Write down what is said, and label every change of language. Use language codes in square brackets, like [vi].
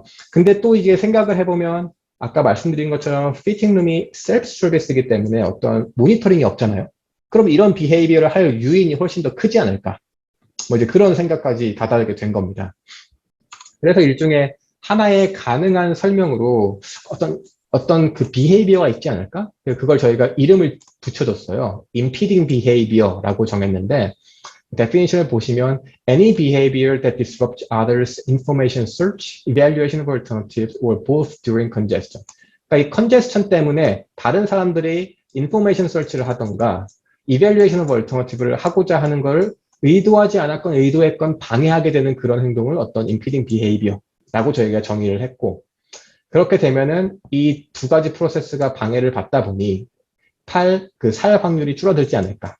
[ko] 근데 또 이게 생각을 해보면 아까 말씀드린 것처럼 피팅룸이 셀프 서비스이기 때문에 어떤 모니터링이 없잖아요. 그럼 이런 비헤이비어를 할 유인이 훨씬 더 크지 않을까? 뭐 이제 그런 생각까지 다다르게 된 겁니다. 그래서 일종의 하나의 가능한 설명으로 어떤 그 비헤이비어가 있지 않을까? 그걸 저희가 이름을 붙여줬어요. [en] impeding behavior [ko] 라고 정했는데, definition을 보시면 [en] any behavior that disrupts others' information search, evaluation of alternatives, or both during congestion. [ko] 그러니까 이 congestion 때문에 다른 사람들이 information search를 하던가, evaluation of alternative를 하고자 하는 걸 의도하지 않았건 의도했건 방해하게 되는 그런 행동을 어떤 impeding behavior라고 저희가 정의를 했고, 그렇게 되면은 이 두 가지 프로세스가 방해를 받다 보니 살 확률이 줄어들지 않을까.